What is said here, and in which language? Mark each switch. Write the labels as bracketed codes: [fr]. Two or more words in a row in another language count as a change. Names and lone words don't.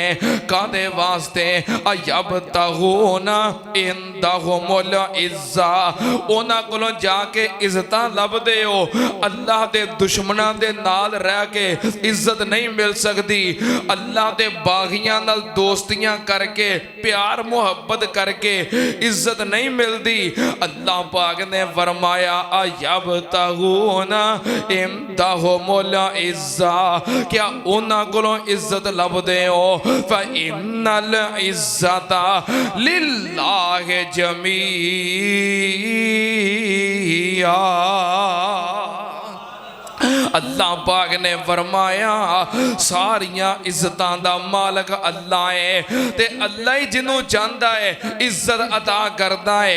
[pa] کاہدے واسطے [ar] أيبتغون عندهم العزة, [pa] اوہناں کولوں جا کے عزتاں لبھدے ہو، اللہ دے دشمناں دے نال رہ کے عزت نہیں مل سکدی، اللہ دے باغیاں نال دوستیاں کر کے پیار محبت کر کے عزت نہیں ملدی. اللہ پاک نے فرمایا [ar] أيبتغون عندهم العزة, [pa] کیا اوہناں کولوں عزت لبھدے ہو, [ar] فإن العزة لله جميعا. [pa] اللہ پاک نے فرمایا ساریاں عزتاں دا مالک اللہ ہے، تے اللہ ہی جنہوں چاہندا ہے عزت عطا کردا ہے.